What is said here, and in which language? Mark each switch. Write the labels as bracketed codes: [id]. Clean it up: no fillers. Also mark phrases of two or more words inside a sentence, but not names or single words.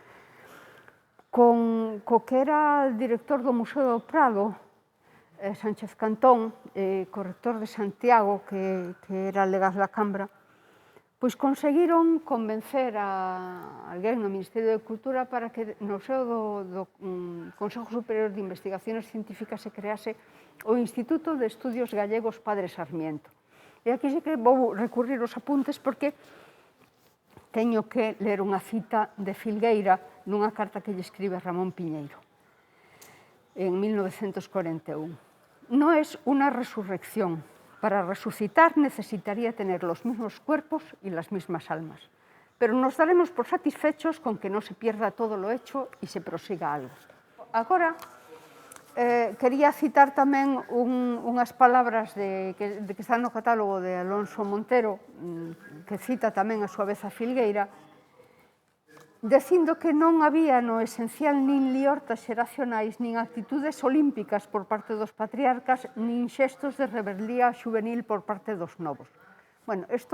[gl] co que era director do Museo do Prado, Sánchez Cantón, corrector de Santiago, que era legaz da Cambra, pois conseguiron convencer a alguén no Ministerio de Cultura para que no seo do Consejo Superior de Investigaciones Científicas se crease o Instituto de Estudios Gallegos Padre Sarmiento. E aquí sí que vou recurrir aos apuntes porque teño que ler unha cita de Filgueira nunha carta que lle escribe Ramón Piñeiro en 1941. [es] No es una resurrección. Para resucitar necesitaría tener los mismos cuerpos y las mismas almas. Pero nos daremos por satisfechos con que no se pierda todo lo hecho y se prosiga algo. [gl] Agora, quería citar tamén unhas palabras que están no catálogo de Alonso Montero, que cita tamén a súa vez a Filgueira, dicindo que non había no esencial nin liortas xeracionais, nin actitudes olímpicas por parte dos patriarcas, nin xestos de rebeldía juvenil por parte dos novos.